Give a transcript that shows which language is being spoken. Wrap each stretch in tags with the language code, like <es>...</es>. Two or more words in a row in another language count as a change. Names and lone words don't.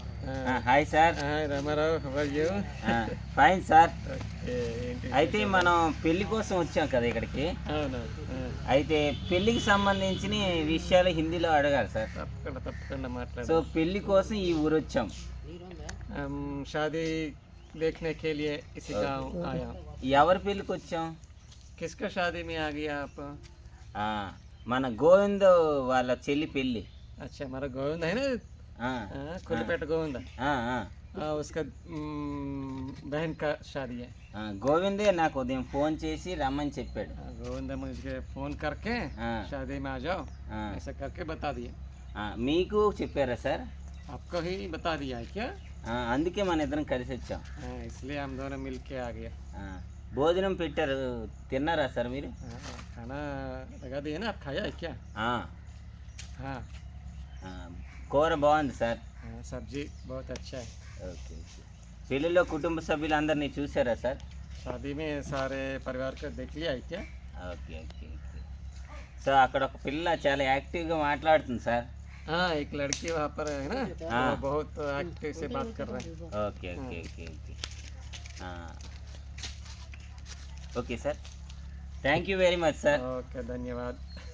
<en>Hi sir. Hi రామారావు, how are you? Fine sir.</en> <te>ఓకే, ఏంటి అయితే మనం పెళ్లి కోసం వచ్చాం కదా ఇక్కడికి. అవునవును, అయితే పెళ్లికి సంబంధించిన విషయాలు హిందీలో అడగాలి సార్. తప్పకుండా సో మాట్లాడు. పెళ్లి కోసం ఈ ఊరు వచ్చాం.</te> <hi>शादी देखने के लिए इसी गांव आया.</hi> <te>ఎవరి పెళ్లికి వచ్చాం?</te> <hi>किसका शादी में आ गया आप?</hi> <te>ఆ, మన గోవింద్ వాళ్ళ చెల్లి పెళ్లి.</te> <hi>अच्छा, हमारा गोविंद है ना, ఆ, कुलपेट गोविंद, ఆ, ఆ. उसका बहन का शादी है.</hi> <te>గోవిందే నాకు ఉదయం ఫోన్ చేసి రమ్మని చెప్పాడు.</te> <hi>गोविंद मुझे फोन करके हाँ। शादी में आ जाओ हाँ। ऐसा करके बता दिया.</hi> <te>మీకు చెప్పారా సార్?</te> <hi>आपको ही बता दिया है क्या?</hi> <te>అందుకే మన ఇద్దరం కలిసి వచ్చాం.</te> <hi>इसलिए हम दोनों मिल के आ गए.</hi> <te>భోజనం పెట్టారు, తిన్నారా సార్ మీరు?</te> <hi>खाना लगा दिए ना, आप खाया है क्या? ఆ, हाँ</hi> <te>ఆ, కూర బాగుంది సార్.</te> <hi>हाँ, सब्जी बहुत अच्छा है.</hi> <en>Okay okay.</en> <te>పెళ్ళిలో కుటుంబ సభ్యులందరినీ చూసారా సార్?</te> <hi>शादी में सारे परिवार को देख लिया है क्या?</hi> <en>Okay okay okay.</en> <te>సో అక్కడ ఒక పిల్ల చాలా యాక్టివ్గా మాట్లాడుతుంది సార్.</te> <hi>हाँ, एक लड़की वहाँ पर है ना, हाँ। वो बहुत एक्टिव से बात कर रहे हैं.</hi> <en>Okay okay okay okay. Okay sir, thank you very much sir.</en> <hi>ओके, धन्यवाद.</hi>